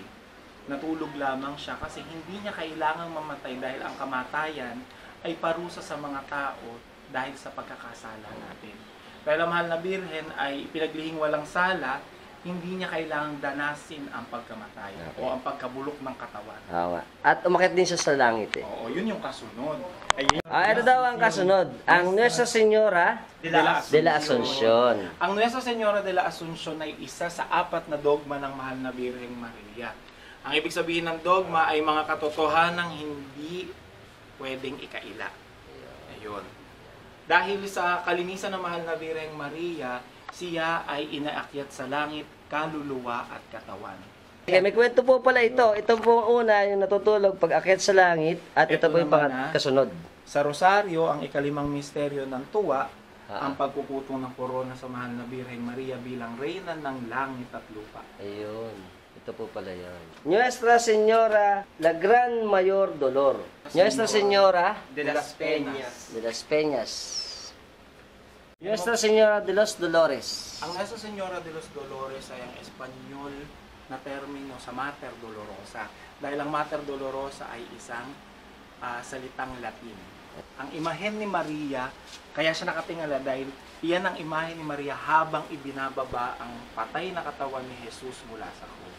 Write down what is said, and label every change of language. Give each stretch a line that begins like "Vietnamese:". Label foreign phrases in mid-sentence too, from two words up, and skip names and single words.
Filipino: Natulog lamang siya kasi hindi niya kailangang mamatay dahil ang kamatayan ay parusa sa mga tao dahil sa pagkakasala natin. Dahil ang Mahal na Birhen ay pinaglihing walang sala, hindi niya kailangang danasin ang pagkamatay o ang pagkabulok ng katawan. Oo nga. At umakyat din siya sa langit eh. Oo, yun yung kasunod. Ito daw ang kasunod. Ang Nuestra Señora de la de la Asunción. Ang Nuestra Señora de la Asunción ay isa sa 4 na dogma ng Mahal na Birheng Maria. Ang ibig sabihin ng dogma ay mga katotohanang hindi pwedeng ikaila. Ayun. Dahil sa kalinisan ng Mahal na Birheng Maria, siya ay inaakyat sa langit, kaluluwa at katawan. Okay, may kwento po pala ito. Ito po ang una, yung natutulog pag akyat sa langit. At ito Ito po yung naman, kasunod. Sa Rosario, ang ikalimang misteryo ng tuwa, Ah. ang pagpuputong ng korona sa Mahal na Birheng Maria bilang reyna ng langit at lupa. Ayun. Ito po pala yun. Nuestra Señora, la Gran Mayor Dolor. Nuestra Señora de las Peñas. de las Peñas. Nuestra Señora de los Dolores. Ang Nuestra Señora de los Dolores ay ang Espanyol na termino sa Mater Dolorosa. Dahil ang Mater Dolorosa ay isang salitang Latin. Ang imahen ni Maria, kaya siya nakatingala dahil iyan ang imahen ni Maria habang ibinababa ang patay na katawan ni Jesus mula sa krus.